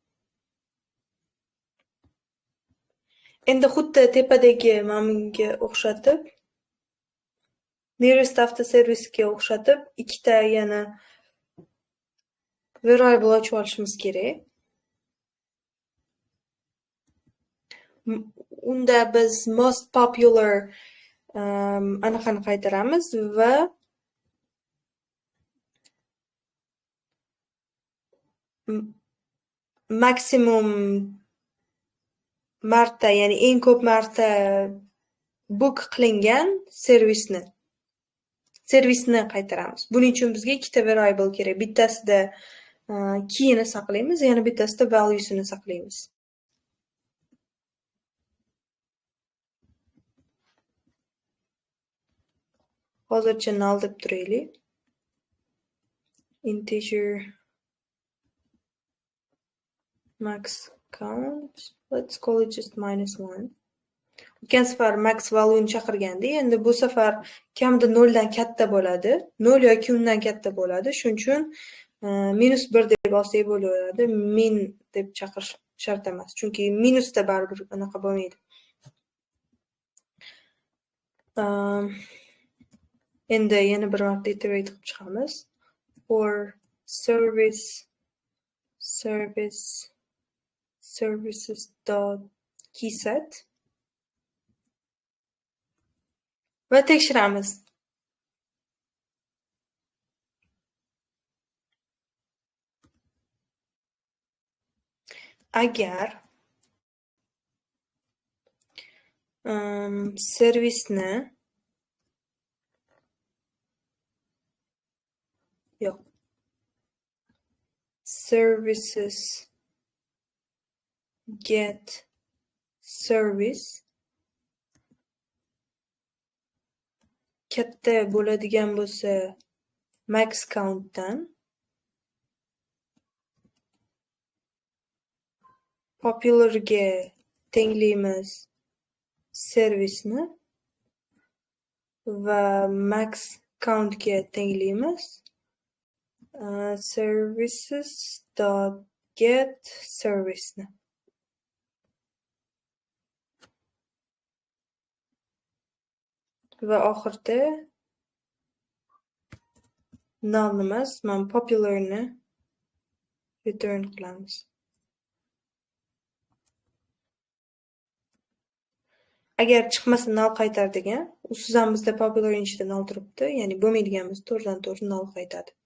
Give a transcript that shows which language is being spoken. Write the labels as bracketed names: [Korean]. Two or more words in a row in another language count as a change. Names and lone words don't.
[Uzbek] Endi xuddi tepadagi mamga o'xshatib, [English] nearest after service'ga [Uzbek] o'xshatib, ikkita yana variable ochib olishimiz kerak. Unda biz [English] most popular [Uzbek] anaqani qaytaramiz va maksimum marta, ya'ni eng ko'p marta book qilingan servisni qaytaramiz. Buning uchun bizga ikkita variable kerak. Bittasida keyni saqlaymiz, yana bittasida valuesini saqlaymiz. Hozircha null deb turaylik. [English] Integer max count. Let's call it just -1. [Uzbek] O'tgan safar [English] max value'ni [Uzbek] chaqirganda, endi bu safar kamida 0 dan katta bo'ladi. 0 yoki undan katta bo'ladi. Shuning uchun -1 deb olsak bo'laveradi. Min deb chaqirish shart emas. Chunki minusda baribir unaqa bo'lmaydi. Endi yana bir marta iterate qilib chiqamiz. [English] For services.keyset [Uzbek] va tekshiramiz. Agar servisni yo'q, [English] services get service [Uzbek] katta bo'ladigan bo'lsa [English] max countdan [Uzbek] popularga tenglaymiz servisni va [English] max countga [Uzbek] tenglaymiz. [English] Services.get service ni. [Uzbek] Va oxirida null emas, mana popularni return qilamiz. Agar chiqmasa null qaytaradigan, usiz ham bizda popular ichida null turibdi, ya'ni bo'lmaydigan biz to'g'ridan-to'g'ri null qaytadi.